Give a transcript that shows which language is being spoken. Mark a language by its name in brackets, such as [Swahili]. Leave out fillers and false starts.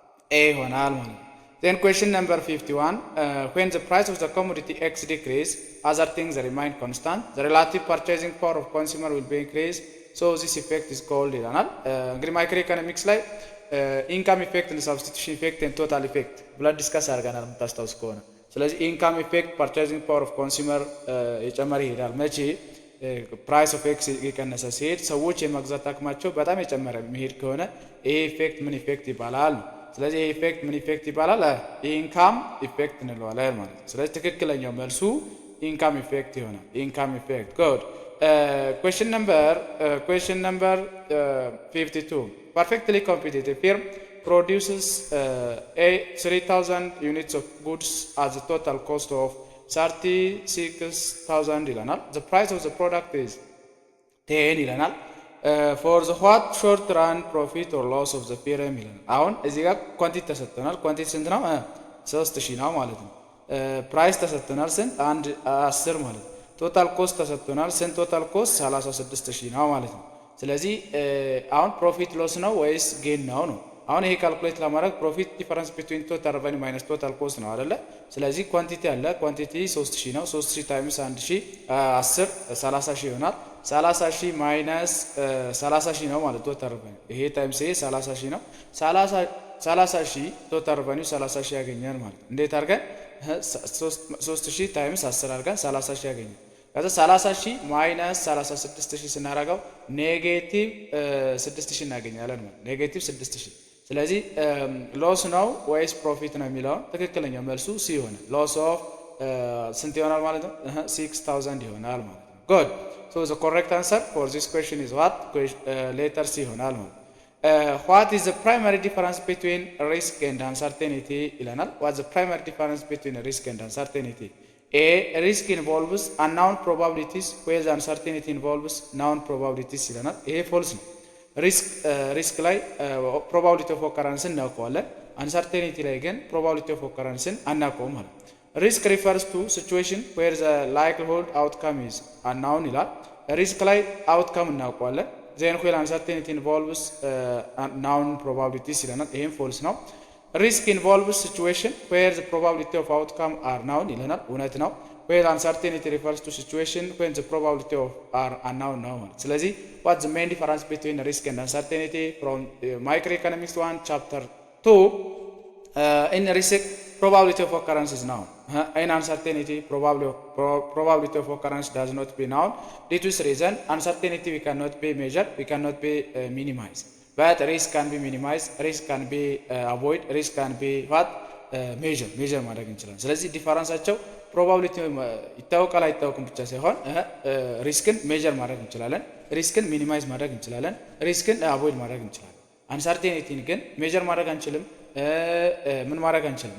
[Amharic] A ይሆናል ማለት ነው። [English] Then question number 51 when the price of the commodity X decrease other things remain constant the relative purchasing power of consumer will be increased so this effect is called [Amharic] ይላናል። እንግዲህ ማይክሮ ኢኮኖሚክስ ላይ ኢንካም ኢፌክት እና ሳብስቲቱሽን ኢፌክት እና ቶታል ኢፌክት ብለን ዲስከስ አድርገናል የምታስታውስ ከሆነ። ስለዚህ ኢንካም ኢፌክት ፐርቼዚንግ ፓወር ኦፍ ኮንሱመር የጨመረ ይሄዳል መቼ ፕራይስ ኦፍ ኤክስ የቀነሰ ሲሄድ ሰዎች የመግዛት አቅማቸው በጣም የጨመረ የሚሄድ ከሆነ ይሄ ኢፌክት ምን ኢፌክት ይባላል? ስለዚህ ይሄ ኢፌክት ምን ኢፌክት ይባላል? ኢንካም ኢፌክት እንለዋለን ማለት ነው። ስለዚህ ትክክለኛው መልሱ ኢንካም ኢፌክት ይሆናል። ኢንካም ኢፌክት ጉድ question [English] number 52 perfectly competitive firm produces 3000 units of goods at the total cost of 36,000 ይለናል። the price of the product is 10 ይለናል። for the what short run profit or loss of the firm ይለናል። [Amharic] አሁን እዚህ ጋር ኳንቲቲ ተሰጥተናል። ኳንቲቲ ስንት ነው? 3000 ነው ማለት ነው። ፕራይስ ተሰጥተናል ስንት? 10 ማለት ነው። ቶታል ኮስት ተሰጥተናል ስንት? ቶታል ኮስት 36000 ነው ማለት ነው። ስለዚህ አሁን ፕሮፊት ሎስ ነው ወይስ ጌን ነው ነው? [English] አሁን ይሄ ካልኩሌት ለማድረግ ፕሮፊት ዲፈረንስ ቢትዊን ቶታል ሬቨኒው ማይነስ ቶታል ኮስት [Amharic] ነው አይደለ? ስለዚህ ኳንቲቲ አለ። ኳንቲቲ 3000 ነው። 3000 ታይምስ 1000 10 30000 ይሆናል። 30000 ማይነስ 30000 ነው ማለት ቶታል ሬቨኒው። ይሄ ታይምስ ይሄ 30000 ነው። 30000 ቶታል ሬቨኒው 30000 ያገኛል ማለት ነው። እንዴት አድርገን 3000 ታይምስ 10 አድርገን 30000 ያገኛል። ከዛ 30000 ማይነስ 36000 ስናደርገው ኔጌቲቭ 6000 እናገኛለን ማለት ኔጌቲቭ 6000። ስለዚህ ሎስ ነው ወይስ ፕሮፊት ነው የሚለው ትክክለኛው መልሱ ሲ ይሆናል። ሎስ ኦፍ ስንት ይሆናል ማለት ነው? [English] 6000 [Amharic] ይሆናል ማለት ነው። [English] ጉድ ሶ ዘ ኮሬክት አንሰር ፎር ዚስ ኩዌስችን ኢዝ ዋት? ሌተር [Amharic] ሲ ይሆናል ማለት ነው። [English] what is the primary difference between risk and uncertainty [Amharic] ይለናል። [English] what is the primary difference between risk and uncertainty? A risk involves unknown probabilities whereas uncertainty involves known probabilities ይለናል። [Amharic] ይሄ ፎልስ ነው። ሪስክ ላይ [English] probability of occurrence እናውቀዋለን። uncertainty [Amharic] ላይ ግን [English] probability of occurrence [Amharic] አናውቀውም ማለት ነው። [English] risk refers to situation where the likelihood outcome is unknown [Amharic] ይላል። ሪስክ ላይ [English] outcome [Amharic] እናውቀዋለን። [English] then when uncertainty involves known probabilities [Amharic] ይለናል። ይሄም ፎልስ ነው። [English] risk involves situation where the probability of outcome are known [Amharic] ይለናል። እውነት ነው። [English] where uncertainty refers to situation when the probability of are unknown [Amharic] ነው ማለት። ስለዚህ [English] what's the main difference between risk and uncertainty from microeconomics 1 chapter 2 in risk probability of occurrence is known in uncertainty probability of occurrence does not be known. Due to this reason uncertainty we cannot be measured, we cannot be minimized, but risk can be minimized, risk can be avoid, risk can be what measure [Amharic] ማድረግ እንችላለን። ስለዚህ ዲፈረንሳቸው ፕሮባቢሊቲ ይታወቃል አይታወቅም ብቻ ሳይሆን ሪስክን ሜጀር ማድረግ እንችላለን፣ ሪስክን ሚኒማይዝ ማድረግ እንችላለን፣ ሪስክን አቮይድ ማድረግ እንችላለን። አንሰርቴኒቲን ግን ሜጀር ማድረግ አንችልም። ምን ማድረግ አንችልም?